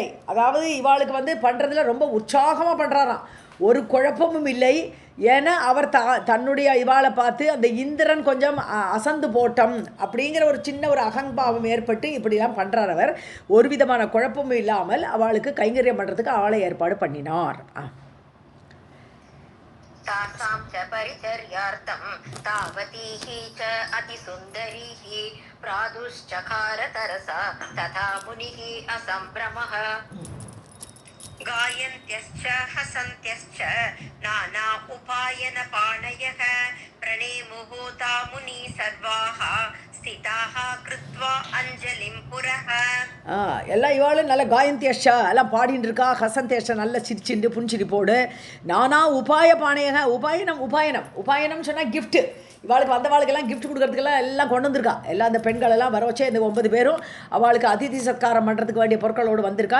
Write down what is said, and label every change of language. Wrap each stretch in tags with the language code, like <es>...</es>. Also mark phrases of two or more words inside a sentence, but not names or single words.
<ta>அதாவது இவாளுக்கு பண்ணுறதுல ரொம்ப உற்சாகமாக பண்ணுறாராம், ஒரு குழப்பமும் இல்லை. ஏன்னா அவர் தன்னுடைய இவாளை பார்த்து அந்த இந்திரன் கொஞ்சம் அசந்து போட்டம் அப்படிங்கிற ஒரு சின்ன ஒரு அகம்பாவம் ஏற்பட்டு இப்படிலாம் பண்ணுறார். அவர் ஒரு விதமான குழப்பமும் இல்லாமல் அவளுக்கு கைங்கரியம் பண்ணுறதுக்கு அவளை ஏற்பாடு பண்ணினார்.</ta> <sa>तासां च परिचर्यार्थं तावतीः च अतिसुन्दरीः प्रादुश्चकार तरसा तथा मुनिः असम्भ्रमः गायन्त्यश्च हसन्त्यश्च नाना उपायनपाणयः प्रणेमुहूता मुनि सर्वाः स्थिताः कृत्वा अञ्जलिं पुरः.</sa> <ta>எல்லாம் இவாளும் நல்ல காயந்தியஷா எல்லாம் பாடின்னு இருக்கா. ஹசந்தியஷா நல்ல சிரிச்சுண்டு புன்சிரிப்போடு.</ta> <sa>नाना उपाय पानयक.</sa> <ta>உபாயனம் சொன்னால் கிஃப்ட்டு. இவாளுக்கு வந்தவாளுக்கெல்லாம் கிஃப்ட் கொடுக்கறதுக்கெல்லாம் எல்லாம் கொண்டு வந்திருக்கா. எல்லாம் அந்த பெண்களெல்லாம் வர வச்சே இந்த 9 பேரும் அவளுக்கு அதிதி சத்காரம் பண்ணுறதுக்கு வேண்டிய பொருட்களோடு வந்திருக்கா.</ta>